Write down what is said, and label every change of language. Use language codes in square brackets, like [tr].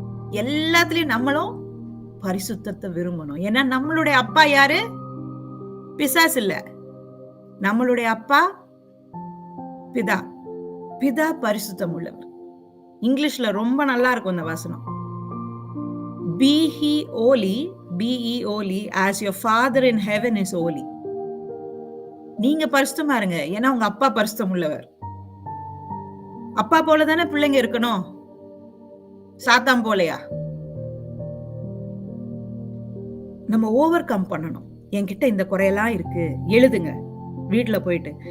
[ta] எல்லாத்துலயும் நம்மளும் பரிசுத்தத்தை விரும்பணும். ஏன்னா நம்மளுடைய அப்பா யாரு? பிசாசு இல்ல. நம்மளுடைய அப்பா பிதா. பிதா பரிசுத்தம் உள்ளவர். இங்கிலீஷ்ல ரொம்ப நல்லா இருக்கும் இந்த வசனம். [en] Be ye holy, be ye holy as your father in heaven is holy. [ta] நீங்க பரிசுத்தமா இருங்க. ஏன்னா உங்க அப்பா பரிசுத்தம் உள்ளவர். அப்பா போல தானே பிள்ளைங்க இருக்கணும். சாத்தான் போலயா? நம்ம ஓவர் கம் பண்ணணும். என்கிட்ட இந்த குறையெல்லாம் இருக்கு. எழுதுங்க வீட்டுல போயிட்டு.